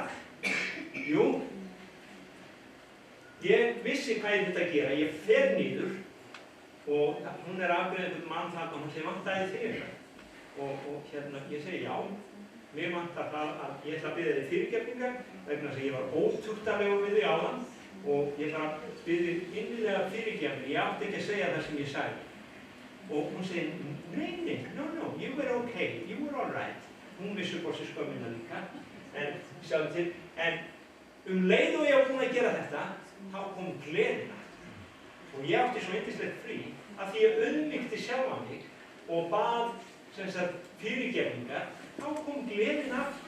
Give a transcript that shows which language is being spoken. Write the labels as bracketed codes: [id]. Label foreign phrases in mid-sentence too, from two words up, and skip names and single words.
[is] Jú, ég vissi hvað ég þetta að gera, ég fer niður og hún afgreiðið einhvern mann þarna og hún segi, vantaði þig? Og ég segi, já, mér vantar það að ég ætla að biðja þig fyrirgefningar vegna þess að ég var ótuktalegur við þig áðan og ég ætla að biðja þig innilega fyrirgefningar, ég átti ekki að segja það sem ég sagði. Og hún segi, nei, [en] no, you were okay, you were all right. [is] Hún vissi upp á sig skömmina líka, en sjáðu til, en leið og ég var búin að gera þetta, þá kom gleðina. Og ég átti svo yndislegt frí að því ég auðmýkti sjálfa mig og bað fyrirgefningar, þá kom gleðin aftur.